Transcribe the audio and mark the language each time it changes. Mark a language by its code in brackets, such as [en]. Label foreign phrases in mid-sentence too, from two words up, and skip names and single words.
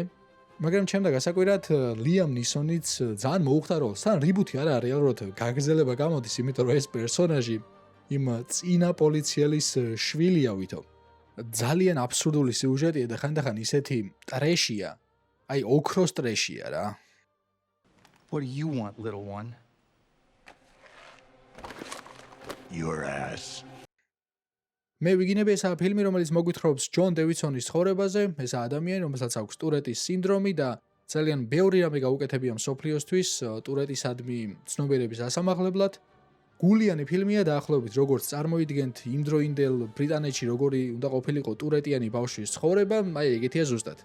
[ka] მაგრამ ჩემდა გასაკვირად ლიამ ნისონიც ძალიან მოუხდა როლს. თან რიბუთი არა რეალურად გაგრძელება გამოდის, იმიტომ რომ ეს პერსონაჟი იმ წინა პოლიციელის შვილია ვითომ. ძალიან აბსურდული სიუჟეტია და ხანდახან ისეთი ტრეშია. აი ოქროს ტრეშია რა. [en] What do you want, little one? Your ass. [ka] მე ვიგინებ ესაა ფილმი, რომელიც მოგვითხრობს ჯონ დევიდსონის ცხოვრებაზე. ესაა ადამიანი, რომელსაც აქვს ტურეტის სინდრომი და ძალიან ბევრი რამე გაუკეთებია მსოფლიოსთვის ტურეტისადმი ცნობიერების ასამაღლებლად. გულიანი ფილმია დაახლოებით როგორც წარმოიდგენთ იმდროინდელ ბრიტანეთში როგორი უნდა ყოფილიყო ტურეტიანი ბავშვის ცხოვრება, აი ეგეთია ზუსტად.